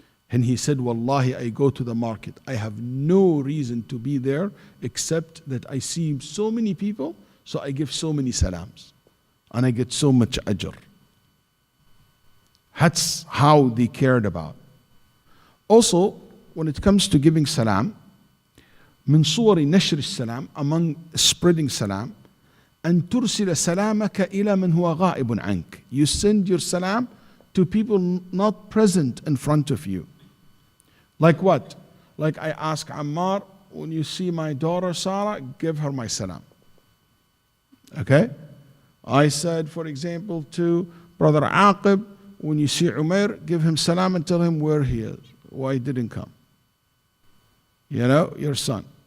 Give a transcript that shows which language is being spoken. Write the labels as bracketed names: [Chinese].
[English] And he said, Wallahi, I go to the market. I have no reason to be there except that I see so many people, so I give so many salams. And I get so much ajr. That's how they cared about. Also, when it comes to giving salam, [Arabic] من صور نشر السلام, [English] among spreading salam, [Arabic] أن ترسل سلامك إلى من هو غائب عنك. [English] You send your salam to people not present in front of you. Like what? Like I ask Ammar, when you see my daughter Sarah, give her my salam. Okay? I said, for example, to brother Aqib, when you see Umair, give him salam and tell him where he is, why he didn't come. You know, your son.